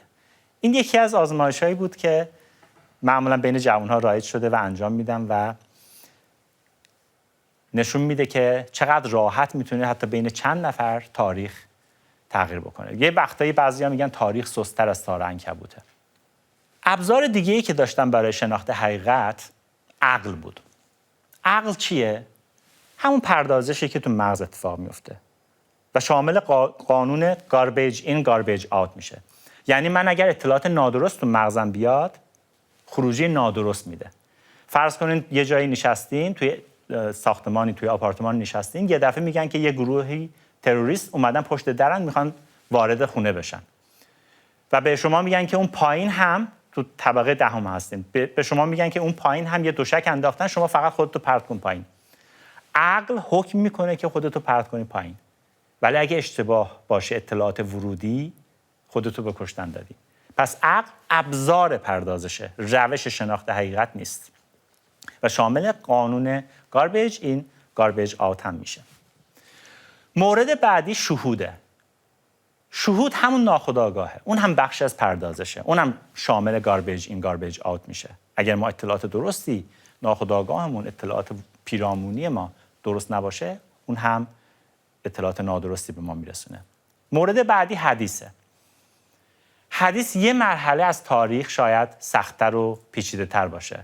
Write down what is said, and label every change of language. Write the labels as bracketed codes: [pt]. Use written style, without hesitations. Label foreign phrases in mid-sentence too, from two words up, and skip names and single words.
[fa] این یکی از آزمایش‌هایی بود که معمولا بین جوان‌ها رایج شده و انجام میدن و نشون میده که چقدر راحت میتونه حتی بین چند نفر تاریخ تغییر بکنه. یه وقتایی بعضیا میگن تاریخ سست‌تر از تار عنکبوته. ابزار دیگه‌ای که داشتم برای شناخت حقیقت عقل بود. عقل چیه؟ همون پردازشی که تو مغز اتفاق میفته و شامل قانون [en] garbage in garbage out [fa] میشه. یعنی من اگر اطلاعات نادرست تو مغزم بیاد خروجی نادرست میده. فرض کنین یه جایی نشستین، توی ساختمانی، توی آپارتمان نشستین، یه دفعه میگن که یه گروهی تروریست اومدن پشت درن میخوان وارد خونه بشن و به شما میگن که اون پایین هم تو طبقه دهم هستین، به شما میگن که اون پایین هم یه دوشک انداختن، شما فقط خودتو پرت کن پایین. عقل حکم میکنه که خودتو پرت کنی پایین، ولی اگه اشتباه باشه اطلاعات ورودی خودتو به کشتن دادی. پس عقل ابزار پردازشه، روش شناخت حقیقت نیست و شامل قانون [en] garbage in garbage out [fa] هم میشه. مورد بعدی شهوده. شهود همون ناخودآگاهه، اون هم بخش از پردازشه، اون هم شامل [en] garbage in garbage out [fa] میشه. اگر ما اطلاعات درستی ناخودآگاهمون، اطلاعات پیرامونی ما درست نباشه، اون هم اطلاعات نادرستی به ما میرسونه. مورد بعدی حدیثه. حدیث یه مرحله از تاریخ شاید سخت‌تر و پیچیده‌تر باشه.